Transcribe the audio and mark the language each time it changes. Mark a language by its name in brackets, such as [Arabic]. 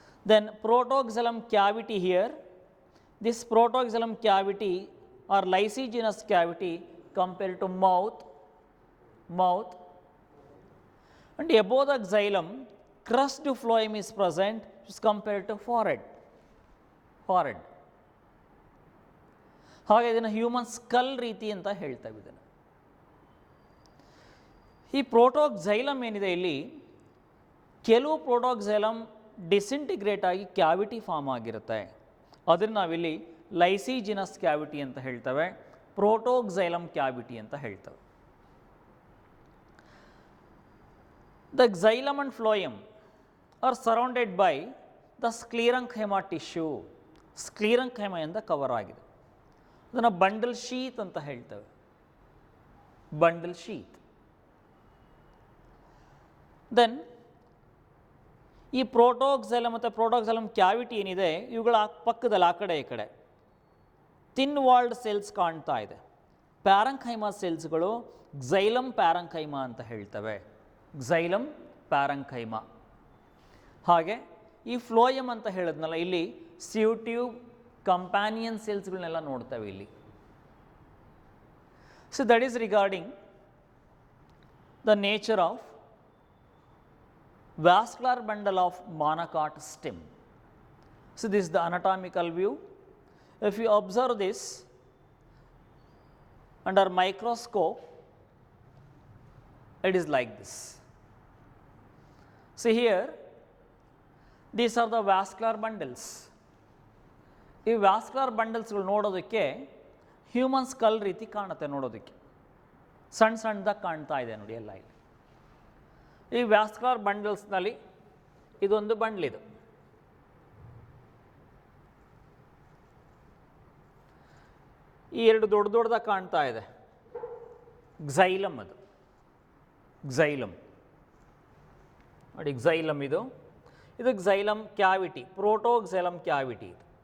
[English] Then protoxylem cavity here, this protoxylem cavity or lysigenous cavity compared to mouth, and above the xylem crushed phloem is present, which is compared to forehead. [Kannada] ಹಾಗೆ ಇದನ್ನು human skull ರೀತಿ ಅಂತ ಹೇಳ್ತೇವೆ ಇದನ್ನು. ಈ ಪ್ರೋಟೋಕ್ಸೈಲಮ್ ಏನಿದೆ ಇಲ್ಲಿ, ಕೆಲವು ಪ್ರೋಟೋಕ್ಸೈಲಮ್ ಡಿಸಿಂಟಿಗ್ರೇಟ್ ಆಗಿ ಕ್ಯಾವಿಟಿ ಫಾರ್ಮ್ ಆಗಿರುತ್ತೆ, ಅದನ್ನು ನಾವಿಲ್ಲಿ ಲೈಸಿಜಿನಸ್ ಕ್ಯಾವಿಟಿ ಅಂತ ಹೇಳ್ತೇವೆ, ಪ್ರೋಟೋಕ್ಸೈಲಮ್ ಕ್ಯಾವಿಟಿ ಅಂತ ಹೇಳ್ತೇವೆ. [English] The xylem and phloem are surrounded by the sclerenchyma tissue. [Kannada] ಸ್ಕ್ಲೀರಂಕೈಮ ಇಂದ ಕವರ್ ಆಗಿದೆ, ಅದನ್ನು ಬಂಡಲ್ ಶೀತ್ ಅಂತ ಹೇಳ್ತೇವೆ, ಬಂಡಲ್ ಶೀತ್. ದೆನ್ ಈ ಪ್ರೋಟೋಕ್ಸೈಲಮ್ ಮತ್ತು ಪ್ರೋಟೋಕ್ಸೈಲಮ್ ಕ್ಯಾವಿಟಿ ಏನಿದೆ, ಇವುಗಳ ಪಕ್ಕದಲ್ಲಿ ಆ ಕಡೆ ಈ ಕಡೆ ಥಿನ್ ವಾಲ್ಡ್ ಸೆಲ್ಸ್ ಕಾಣ್ತಾ ಇದೆ. ಪ್ಯಾರಂಕೈಮಾ ಸೆಲ್ಸ್ಗಳು xylem ಪ್ಯಾರಂಕೈಮಾ ಅಂತ ಹೇಳ್ತವೆ, xylem ಪ್ಯಾರಂಕೈಮಾ. ಹಾಗೆ ಈ ಫ್ಲೋಯಮ್ ಅಂತ ಹೇಳಿದ್ನಲ್ಲ, ಇಲ್ಲಿ ಸ್ಯೂಟ್ಯೂಬ್ ಕಂಪ್ಯಾನಿಯನ್ ಸೆಲ್ಸ್ಗಳನ್ನೆಲ್ಲ ನೋಡ್ತೇವೆ ಇಲ್ಲಿ. [English] So that is regarding the nature of vascular bundle of monocot stem. So this is the anatomical view. If you observe this under microscope, it is like this. See here, these are the vascular bundles. [Kannada] ಈ vascular ಬಂಡಲ್ಸ್ಗಳು ನೋಡೋದಕ್ಕೆ human skull ರೀತಿ ಕಾಣುತ್ತೆ, ನೋಡೋದಕ್ಕೆ ಸಣ್ಣ ಸಣ್ಣದಾಗಿ ಕಾಣ್ತಾ ಇದೆ ನೋಡಿ ಎಲ್ಲ ಇಲ್ಲಿ. ಈ ವ್ಯಾಸ್ಕ್ಯುಲರ್ ಬಂಡಲ್ಸ್ನಲ್ಲಿ ಇದೊಂದು ಬಂಡ್ಲಿದು, ಈ ಎರಡು ದೊಡ್ಡದಾಗಿ ಕಾಣ್ತಾ ಇದೆ xylem, ಅದು xylem ನೋಡಿ, xylem ಇದು xylem ಕ್ಯಾವಿಟಿ, ಪ್ರೋಟೋಕ್ಸೈಲಮ್ ಕ್ಯಾವಿಟಿ ಇದು.